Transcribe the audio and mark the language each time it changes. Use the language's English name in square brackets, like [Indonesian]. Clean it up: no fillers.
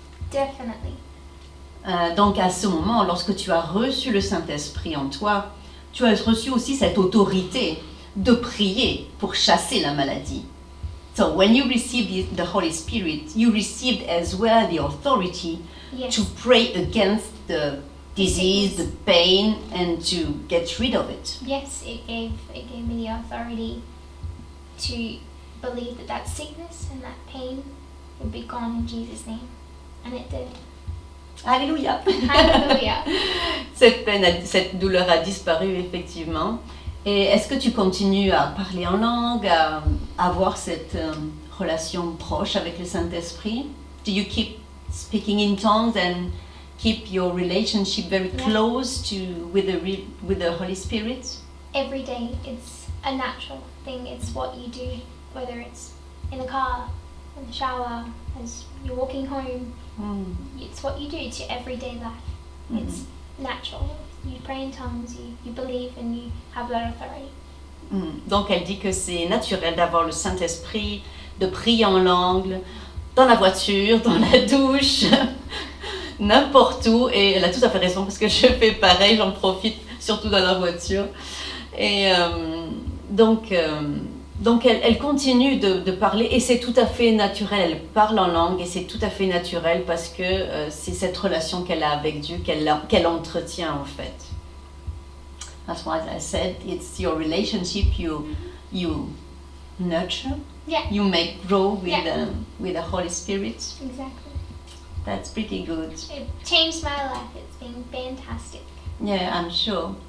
[English] Definitely. [French] Donc à ce moment, lorsque tu as reçu le Saint-Esprit en toi, tu as reçu aussi cette autorité de prier pour chasser la maladie. [English] So when you received the Holy Spirit, you received as well the authority to pray against the disease, the pain, and to get rid of it. Yes, it gave me the authority to believe that sickness and that pain would be gone in Jesus' name, and it did. [French] Alléluia. [English] Hallelujah. [French] Cette douleur a disparu effectivement. Et est-ce que tu continues à parler en langue, à avoir cette relation proche avec le Saint-Esprit? [English] Do you keep speaking in tongues and keep your relationship very close with the Holy Spirit? Every day, it's a natural thing. It's what you do, whether it's in the car, in the shower, as you're walking home. It's what you do. It's your everyday life. natural. You pray in tongues, you believe, and you have that authority. [French] Donc elle dit que c'est naturel d'avoir le Saint-Esprit, de prier en langue, dans la voiture, dans la douche, n'importe où. Et elle a tout à fait raison parce que je fais pareil, j'en profite surtout dans la voiture. Et donc elle continue de parler et c'est tout à fait naturel. Elle parle en langue et c'est tout à fait naturel parce que c'est cette relation qu'elle a avec Dieu qu'elle entretient en fait. [English] That's why I said it's your relationship you nurture, you make grow with the Holy Spirit. Exactly. That's pretty good. It changed my life. It's been fantastic. Yeah, I'm sure.